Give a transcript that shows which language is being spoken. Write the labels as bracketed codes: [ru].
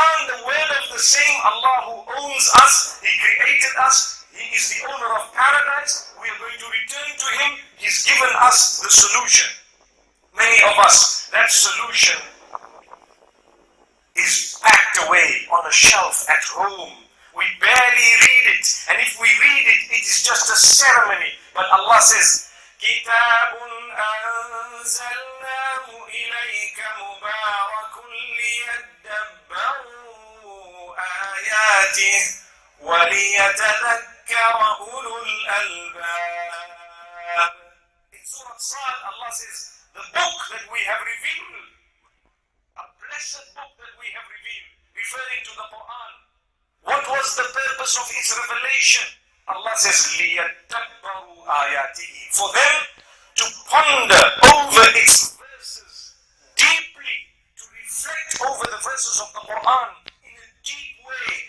[en] Quran, the word of the same Allah who owns us, He created us, He is the owner of paradise, we are going to return to Him, He's given us the solution. Many of us, that solution is packed away on a shelf at home. We barely read it, and if we read it, it is just a ceremony. But Allah says, [ar] كِتَابٌ أَنزَلْنَاهُ إِلَيْكَ مُبَارَكٌ لِيَدَّبَّرُوا آيَاتِهِ وَلِيَتَذَكَّرَ أُولُو الْأَلْبَابِ. [en] In Surah Sad, Allah says, the book that we have revealed, a blessed book that we have revealed, referring to the Quran. What was the purpose of its revelation? Allah says, [ar] لِيَدَّبَّرُوا آيَاتِهِ, [en] for them to ponder over its verses deeply, to reflect over the verses of the Quran in a deep way.